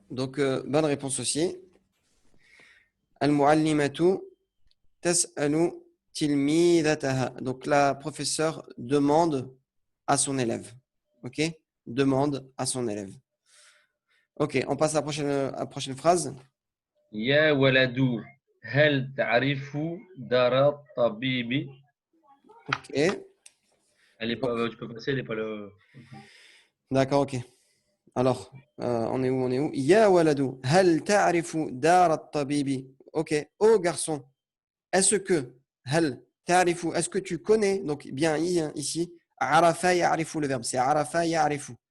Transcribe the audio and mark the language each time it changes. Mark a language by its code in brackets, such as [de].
[fr] Donc, bonne réponse aussi. [ar] Al-mu'allimatu tas'alu tilmidataha. [fr] Donc, la professeure demande à son élève. Ok? Demande à son élève. Ok, on passe à la prochaine phrase. [ar] يا ولد هل تعرف دار الطبيب؟ [fr] Ok, Elle est donc, pas, tu peux passer, elle n'est pas le. d'accord, ok. Alors, on est où? On est où? [ar] Ya waladu, hal ta'rifu dar at-tabibi. [fr] Ok, oh garçon, est-ce que, [ar] hal ta'rifu, [fr] est-ce que tu connais, donc bien ici, arafa ya'rifu le verbe, c'est arafa ya'rifu.